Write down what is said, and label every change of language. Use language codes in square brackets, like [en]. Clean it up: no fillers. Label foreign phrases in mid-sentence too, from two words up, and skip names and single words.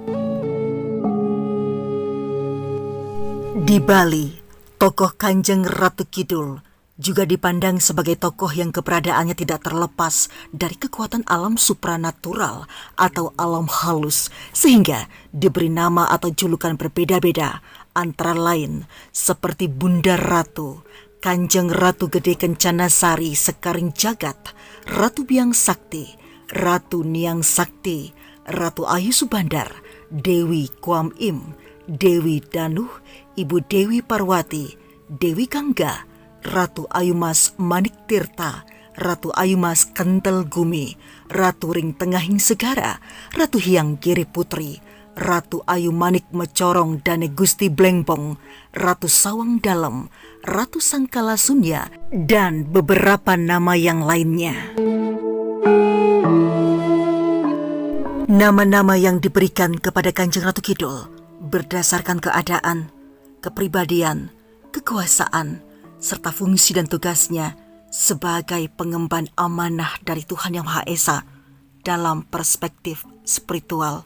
[id] Di Bali, tokoh Kanjeng Ratu Kidul juga dipandang sebagai tokoh yang keberadaannya tidak terlepas dari kekuatan alam supranatural atau alam halus, sehingga diberi nama atau julukan berbeda-beda, antara lain seperti Bunda Ratu, Kanjeng Ratu Gede Kencana Sari Sekaring Jagat, Ratu Biang Sakti, Ratu Niang Sakti, Ratu Ayu Subandar, Dewi Kuam Im, Dewi Danuh, Ibu Dewi Parwati, Dewi Gangga, Ratu Ayumas Manik Tirta, Ratu Ayumas Kentel Gumi, Ratu Ring Tengahing Segara, Ratu Hyang Giri Putri, Ratu Ayu Manik Mecorong Dane Gusti Blengbong, Ratu Sawang Dalem, Ratu Sangkala Sunya, dan beberapa nama yang lainnya. Nama-nama yang diberikan kepada Kanjeng Ratu Kidul berdasarkan keadaan, kepribadian, kekuasaan, serta fungsi dan tugasnya sebagai pengemban amanah dari Tuhan Yang Maha Esa dalam perspektif spiritual.